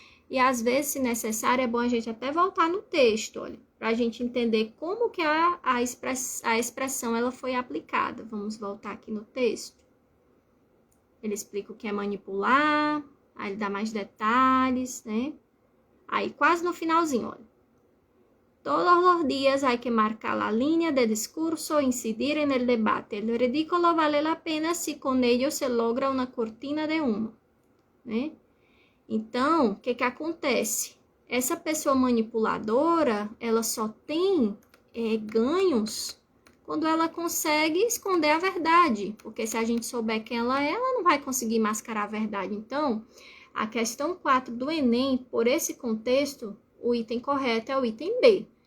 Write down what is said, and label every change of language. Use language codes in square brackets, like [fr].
[pt] E às vezes, se necessário, é bom a gente até voltar no texto, olha, para a gente entender como que a expressão ela foi aplicada. Vamos voltar aqui no texto. Ele explica o que é manipular, aí ele dá mais detalhes, né? Aí quase no finalzinho, olha. [es] Todos los días hay que marcar la línea de discurso, incidir en el debate. El ridículo vale la pena si con ello se logra una cortina de humo. [pt] Né? Então, o que acontece? Essa pessoa manipuladora, ela só tem ganhos quando ela consegue esconder a verdade. Porque se a gente souber quem ela não vai conseguir mascarar a verdade. Então, a questão 4 do Enem, por esse contexto, o item correto é o item B.